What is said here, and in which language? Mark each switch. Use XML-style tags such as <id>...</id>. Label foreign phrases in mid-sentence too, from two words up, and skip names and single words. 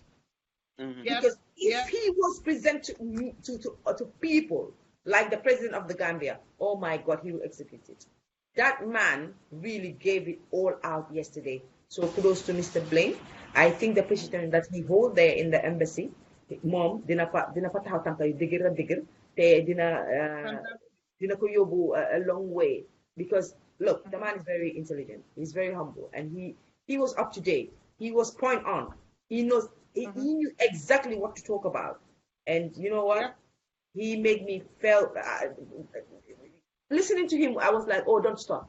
<en>Because if he was presented to people like the president of the Gambia, oh my God, he will execute it. That man really gave it all out yesterday. So kudos to Mr. Blaine. I think the position that he hold there in the embassy, mom,</en> <wo>dina pa taxaw tànk yu dëgër te dina ko yóbbu</wo> <en>a long way, because look, the man is very intelligent.</en> <wo>He's very humble, and he was up to date. He was point on. He knows. He knew exactly what to talk about, and you know what? He made me feel. Listening to him, I was like, "Oh, don't stop!</wo>